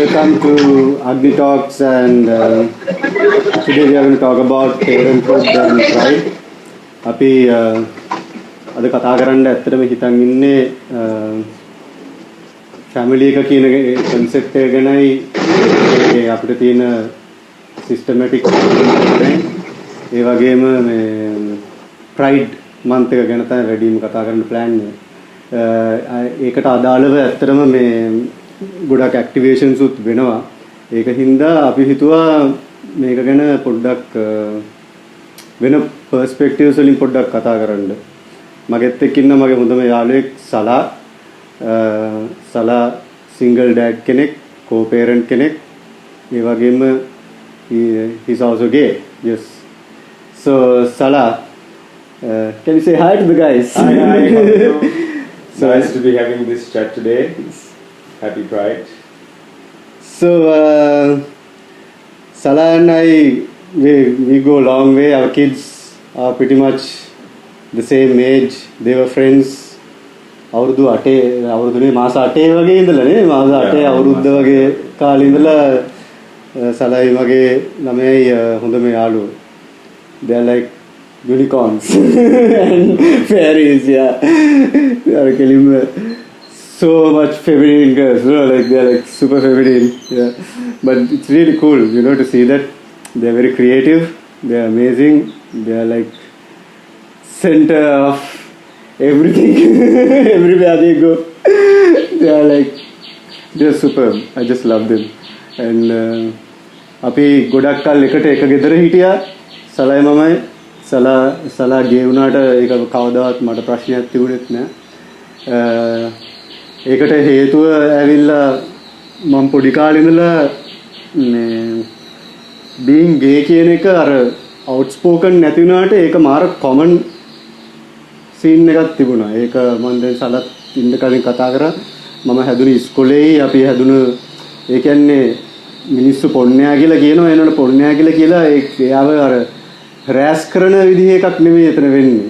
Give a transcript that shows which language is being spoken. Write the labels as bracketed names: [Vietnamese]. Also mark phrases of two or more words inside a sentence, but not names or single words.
[English] welcome to Agni Talks, and today we are going to talk about parenthood and pride. [Sinhala] අපි අද කතා කරන්න ඇත්තටම හිතන් ඉන්නේ family එක කියන concept එක ගැනයි අපිට තියෙන systematic ඒ වගේම මේ [English] pride month [Sinhala] එක ගැන තමයි වැඩිම කතා කරන්න plan එක. ඒකට අදාළව ඇත්තටම මේ ගොඩක් activations උත් වෙනවා. ඒක හින්දා අපි හිතුවා මේක ගැන පොඩ්ඩක් වෙන perspectives වලින් පොඩ්ඩක් කතා කරන්න. මගෙත් එක්ක ඉන්න මගේ හොඳම යාළුවෙක් සලා [English] single dad [Sinhala] කෙනෙක්, co-parent කෙනෙක්. ඒ වගේම [English] he's also gay. Yes. So Sala, can you say hi to the guys? Hi. So nice to be having this chat today. Happy Pride. So Sala and I, we go a long way. Our kids are pretty much the same age. They were friends. [Sinhala] අවුරුදුනේ මාස 8 වගේ ඉඳලානේ මාස 8 අවුරුද්ද වගේ කාලේ ඉඳලා සලයි වගේ ළමයි හොඳම යාළුවෝ. [English] They are like unicorns and fairies, yeah. They are killing so much feminine girls, you know, like they are like super feminine, yeah. But it's really cool, you know, to see that they are very creative, they are amazing, they are like center of everything. Everywhere they go, they are like just superb. I just love them. And [Sinhala] අපි ගොඩක් කල් එකට එක ගෙදර හිටියා සලයි මමයි. සලා ගේ වුණාට ඒක කවදාවත් මට ප්‍රශ්නයක් තිබුණෙත් නෑ. ඒකට හේතුව ඇවිල්ලා මම පොඩි කාලේ ඉඳලා මේ [English] being gay [Sinhala] කියන එක අර outspoken නැති වුණාට ඒක මාර [English] common scene [Sinhala] එකක් තිබුණා. ඒක මම දැන් සලත් ඉන්න කලින් කතා කරා. මම හැදුනේ ඉස්කෝලේ අපි හැදුණු ඒ කියන්නේ මිනිස්සු පොන්නයා කියලා කියනවා. එනකොට පොන්නයා කියලා එයාව අර හරෑස් කරන විදිහ එකක් නෙමෙයි එතන වෙන්නේ.